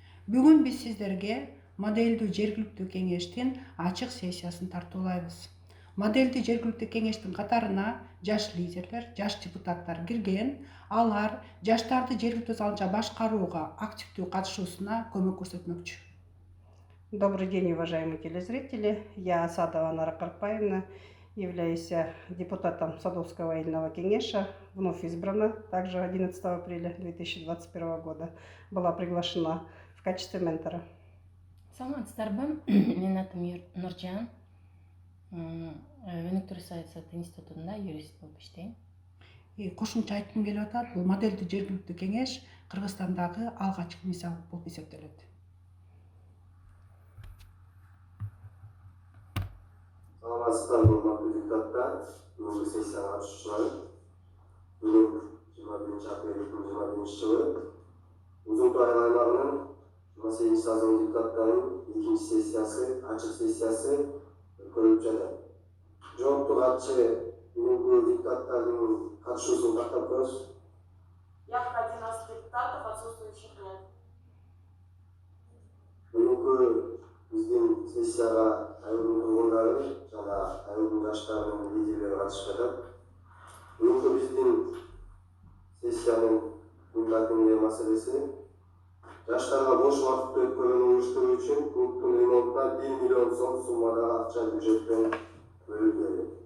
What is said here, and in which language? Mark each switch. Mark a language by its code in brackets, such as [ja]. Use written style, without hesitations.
[ky] Бүгүн биз сиздерге модельдүү жергиликтүү кеңештин ачык сессиясын тартуулайбыз. Модельдүү жергиликтүү кеңештин катарына жаш лидерлер, жаш депутаттар кирген. Алар жаштарды жергиликтүү салымча башкарууга активдүү катышуусуна көмөк көрсөтмөкчү. [ru] Добрый день, уважаемые телезрители. Я Асадова Анара Карпаевна, являюсь депутатом Садовского аильного кеңеша, вновь избрана, также 11 апреля 2021 года была приглашена в качестве ментора. [ky] Саламатсыздарбы, менин атым Нуржан, Өнүктүрүү саясат институтунда юрист болуп иштейм. Кошумча айткым келип атат, бул модельдүү жергиликтүү кеңеш Кыргызстандагы алгачкы мисал болуп эсептелет. Саламатсыздарбы, урматтуу депутаттар, бүгүнкү сессияга катышуучулар. Бүгүн 21 апрель 2021 жылы Узунтуу айыл аймагынын 28 созывы депутаттарынын экинчи сессиясы, ачык сессиясы өткөрүлүп жатат. Жооптуу катчы бүгүнкү депутаттардын катышуусун тактап коебуз. [ru] Явка 11 депутатов, отсутствующих нет. [ky] Бүгүнкү биздин сессияга айылдын тургундары жана айылдын жаштарынын лидерлери катышып жатат. Бүгүнкү биздин сессиянын күн маселеси жаштарга бош убакытты өткөрүүнү уюштуруу үчүн клубтун ремонтуна 1 миллион сом суммадагы акча бюджеттен бөлүнбөдү.